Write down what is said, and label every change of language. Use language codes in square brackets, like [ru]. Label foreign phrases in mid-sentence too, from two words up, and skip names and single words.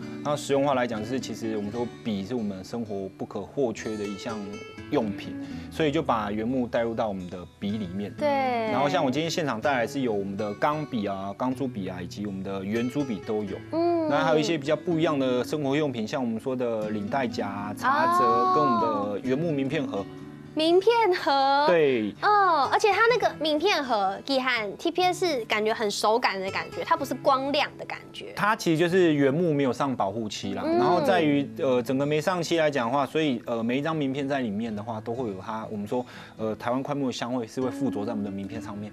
[zh] 然後實用化來講，就是其實我們說筆是我們生活不可或缺的一項用品，所以就把原木帶入到我們的筆裡面。對。然後像我今天現場帶來是有我們的鋼筆啊、鋼珠筆啊，以及我們的圓珠筆都有。然後還有一些比較不一樣的生活用品，像我們說的領帶夾、茶則，跟我們的原木名片盒。名片盒，對，而且它那个名片盒，給和 TPS 是感覺很手感的感覺，它不是光亮的感覺。它其實就是原木沒有上保護漆啦，然後在於整個沒上漆來講的話，所以每一張名片在裡面的話，都會有它我們說台灣檜木的香味是會附着在我們的名片上面。